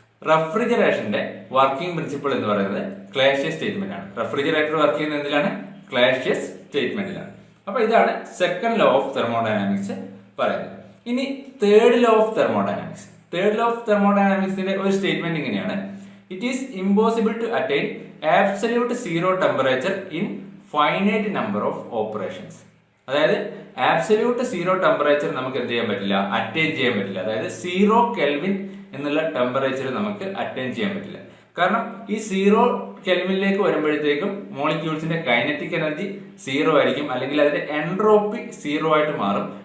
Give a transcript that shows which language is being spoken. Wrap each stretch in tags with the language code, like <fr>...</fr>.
<ml>റെഫ്രിജറേഷന്റെ working principle എന്ന് പറയുന്നത് ക്ലാഷ്യസ് statement ആണ്. റെഫ്രിജറേറ്റർ വർക്ക് ചെയ്യുന്നത് എന്തിലാണ്? ക്ലാഷ്യസ് സ്റ്റേറ്റ്മെന്റിലാണ്. അപ്പൊ ഇതാണ് സെക്കൻഡ് ലോ ഓഫ് തെർമോഡൈനാമിക്സ് പറയുന്നത്. ഇനി third law of thermodynamics. Third law of തെർമോഡൈനാമിക്സിന്റെ ഒരു സ്റ്റേറ്റ്മെന്റ് ഇങ്ങനെയാണ്:</ml> <en>It is impossible to attain absolute zero temperature in finite number of operations.</en> <ml>അതായത് ആബ്സല്യൂട്ട് സീറോ ടെമ്പറേച്ചർ നമുക്ക് എന്ത് ചെയ്യാൻ പറ്റില്ല, അറ്റൈൻ ചെയ്യാൻ പറ്റില്ല. അതായത് 0 കെൽവിൻ എന്നുള്ള ടെമ്പറേച്ചർ നമുക്ക് അറ്റൈൻ ചെയ്യാൻ പറ്റില്ല. കാരണം ഈ 0 കെൽവിനിലേക്ക് വരുമ്പോഴത്തേക്കും മോളിക്യൂൾസിന്റെ കൈനറ്റിക് എനർജി 0 ആയിരിക്കും, അല്ലെങ്കിൽ അതിന്റെ എൻട്രോപ്പി 0 ആയിട്ട് മാറും.</ml>